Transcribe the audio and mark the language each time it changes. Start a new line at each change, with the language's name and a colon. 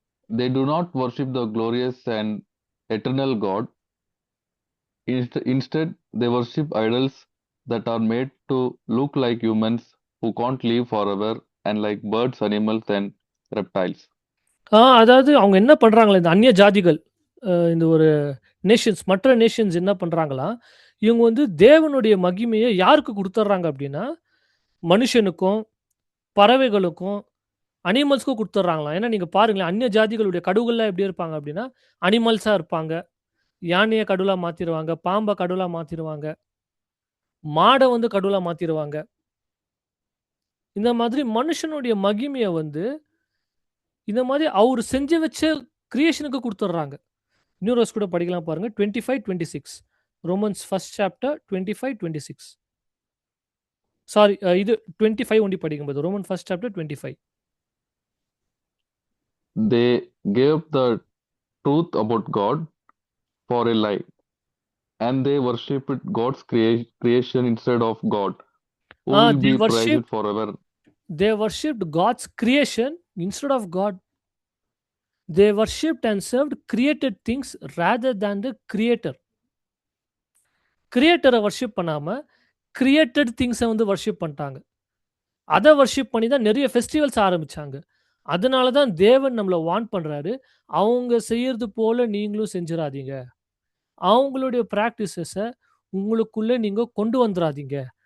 English: They do not worship the glorious and eternal God. Instead, they worship idols that are made to look like humans who can't live forever, and like birds, animals, and reptiles.
Tamil: அதாவது அவங்க என்ன பண்றாங்களா, இந்த அந்நிய ஜாதிகள், இந்த ஒரு Nations, மற்ற நேஷன்ஸ் என்ன பண்றாங்களா, இவங்க வந்து தேவனுடைய மகிமையை யாருக்கு கொடுத்துட்றாங்க அப்படின்னா, மனுஷனுக்கும் பறவைகளுக்கும் அனிமல்ஸ்க்கும் கொடுத்துட்றாங்களாம். ஏன்னா நீங்கள் பாருங்களேன், அந்நிய ஜாதிகளுடைய கடவுள்லாம் எப்படி இருப்பாங்க அப்படின்னா, அனிமல்ஸாக இருப்பாங்க. யானையை கடவுளாக மாற்றிடுவாங்க, பாம்பை கடவுளாக மாற்றிடுவாங்க, மாடை வந்து கடவுளாக மாற்றிடுவாங்க. இந்த மாதிரி மனுஷனுடைய மகிமையை வந்து இந்த மாதிரி அவர் செஞ்சு வச்ச கிரியேஷனுக்கு கொடுத்துட்றாங்க. இன்னொரு வருஷம் கூட படிக்கலாம் பாருங்க.
English: 25-26 Romans 1st chapter 25-26.
Tamil: சாரி, இது 25 ஒண்டி படிக்கும்போது
English: Romans 1st chapter 25. They gave the truth about God for a lie, and they worshipped God's creation instead of God, who will be praised forever. They worshipped God's creation instead of God. They worshipped and served created things rather than the creator.
Tamil: கிரியேட்டரை worship பண்ணாமல் created திங்ஸை வந்து worship பண்ணிட்டாங்க. அதை worship பண்ணி தான் நிறைய festivals ஆரம்பித்தாங்க. அதனால தான் தேவன் நம்மளை வார்ன் பண்ணுறாரு, அவங்க செய்யறது போல நீங்களும் செஞ்சிடாதீங்க, அவங்களுடைய ப்ராக்டிசஸை உங்களுக்குள்ளே நீங்கள் கொண்டு வந்துடாதீங்க